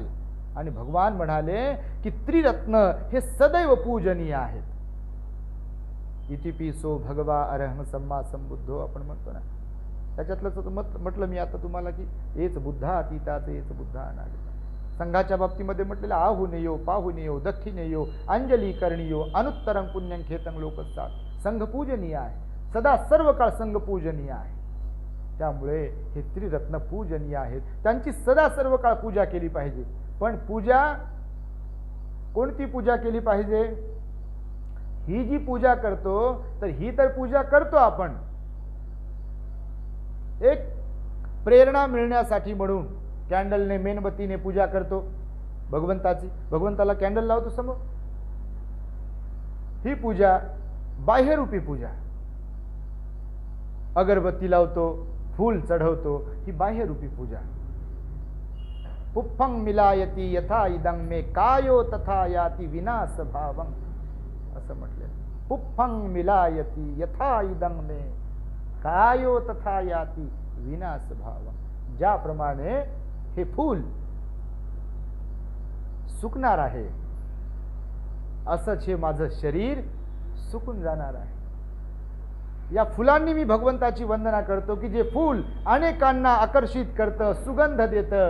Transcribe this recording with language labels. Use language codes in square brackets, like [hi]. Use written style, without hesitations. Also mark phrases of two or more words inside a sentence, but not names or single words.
[mr] आणि भगवान म्हणाले की त्रिरत्न हे सदैव पूजनीय आहेत. [pi] इतिपिसो भगवा अरहम सम्मा संबुद्धो [mr] आपण म्हणतो ना, त्याच्यातलंच म्हटलं मी आता तुम्हाला की [pi] हेच बुद्धा अतीताच, हेच बुद्धा अनागता. [mr] संघाच्या बाबतीमध्ये म्हटलेलं [pi] आहुनेयो पाहुनेयो दक्षिणेयो अंजली करणीयो अनुत्तरं पुण्यं खेतं लोकसात. [mr] संघ पूजनीय आहे, सदा सर्व काळ संघ पूजनीय आहे. त्यामुळे हे त्रिरत्न पूजनीय आहेत, त्यांची सदा सर्व काळ पूजा केली पाहिजे. पण पूजा कोणती पूजा केली पाहिजे? ही जी पूजा करतो, तर ही तर पूजा करतो आपण एक प्रेरणा मिळण्यासाठी म्हणून, कॅन्डलने मेणबत्तीने पूजा करतो भगवंताची, भगवंताला कॅन्डल लावतो समोर, ही पूजा बाह्यरूपी पूजा. अगरबत्ती लावतो, फूल चढवतो, ही बाह्यरूपी पूजा. [pi] पुप्फं मिलायती यथा इदं मे कायो तथा याति विनाश भावं, [mr] असं म्हटले. [pi] पुप्फं मिलायती यथा इदं मे कायो तथा याति विनाश भावं. [mr] ज्याप्रमाणे हे फूल सुकणार आहे, असंच हे माझं शरीर सुकून जाणार आहे. या फुलांनी मी भगवंताची वंदना करतो की जे फूल अनेकांना आकर्षित करतं, सुगंध देतं.